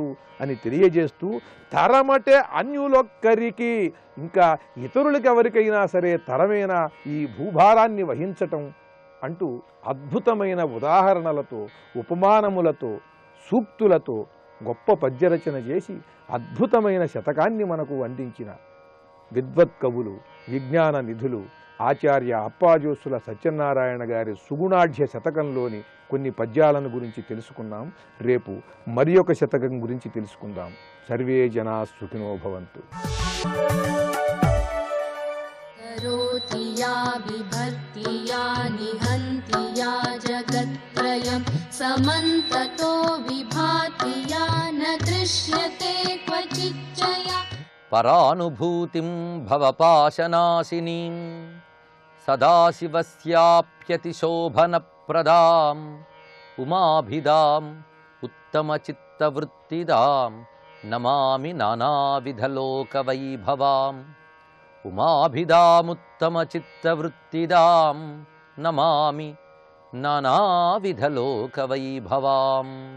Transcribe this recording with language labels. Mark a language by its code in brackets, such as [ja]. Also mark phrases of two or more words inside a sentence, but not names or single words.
[te] అని తెలియజేస్తూ, తరమటే అన్యులొక్కరికి, ఇంకా ఇతరులకి ఎవరికైనా సరే తరమైన ఈ భూభారాన్ని వహించటం అంటూ అద్భుతమైన ఉదాహరణలతో, ఉపమానములతో, సూక్తులతో గొప్ప పద్యరచన చేసి అద్భుతమైన శతకాన్ని మనకు అందించిన విద్వత్ కవులు, విజ్ఞాన నిధులు ఆచార్య అప్పాజోసుల సత్యనారాయణ గారి సుగుణాఢ్య శతకంలోని కొన్ని పద్యాలను గురించి తెలుసుకున్నాం. రేపు మరి ఒక శతకం గురించి తెలుసుకుందాం. [sa] సర్వే జనా సుఖినో భవంతు. करोति या बिभर्ति या निहन्ति या जगत्त्रयं समन्ततो विभाति या न दृश्यते क्वचिच्चया పరానుభూతిం భవపాశనాశినీం సదాశివస్యాప్యతిశోభనప్రదాం ఉమాభిదాం ఉత్తమచిత్తవృత్తిదాం నమామి నానావిధలోకవైభవాం ఉమాభిదాముత్తమచిత్తవృత్తిదాం నమామి నానావిధలోకవైభవాం.